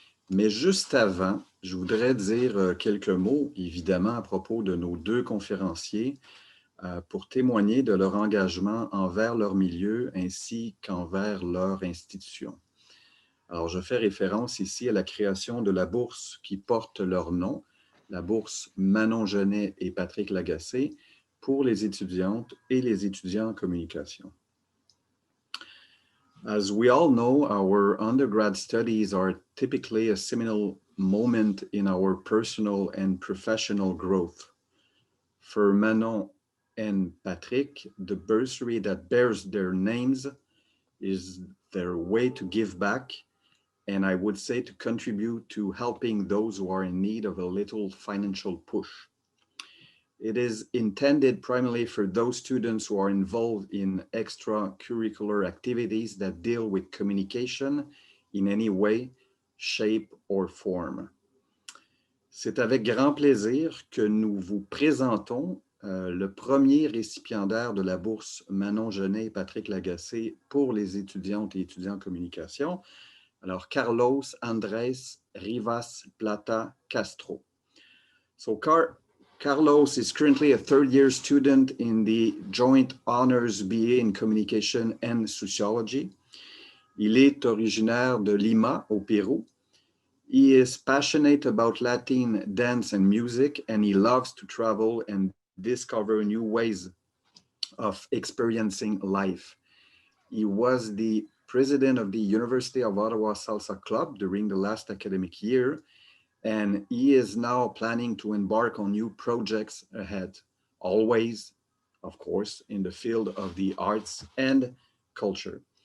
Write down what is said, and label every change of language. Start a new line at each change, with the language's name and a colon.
French: Mais juste avant, je voudrais dire quelques mots, évidemment, à propos de nos deux conférenciers pour témoigner de leur engagement envers leur milieu ainsi qu'envers leur institution. Alors, je fais référence ici à la création de la bourse qui porte leur nom, la bourse Manon Genet et Patrick Lagacé, pour les étudiantes et les étudiants en communication.
English: As we all know, our undergrad studies are typically a seminal moment in our personal and professional growth. For Manon and Patrick, the bursary that bears their names is their way to give back, and I would say to contribute to helping those who are in need of a little financial push. It is intended primarily for those students who are involved in extracurricular activities that deal with communication in any way, shape, or form.
French: C'est avec grand plaisir que nous vous présentons le premier récipiendaire de la bourse Manon Genet et Patrick Lagacé pour les étudiantes et étudiants en communication. Alors, Carlos Andrés Rivas Plata Castro.
English: So, Carlos is currently a third-year student in the Joint Honors BA in Communication and Sociology.
French: Il est originaire de Lima, au Pérou.
English: He is passionate about Latin dance and music, and he loves to travel and discover new ways of experiencing life. He was the president of the University of Ottawa Salsa Club during the last academic year, and he is now planning to embark on new projects ahead, always, of course, in the field of the arts and culture.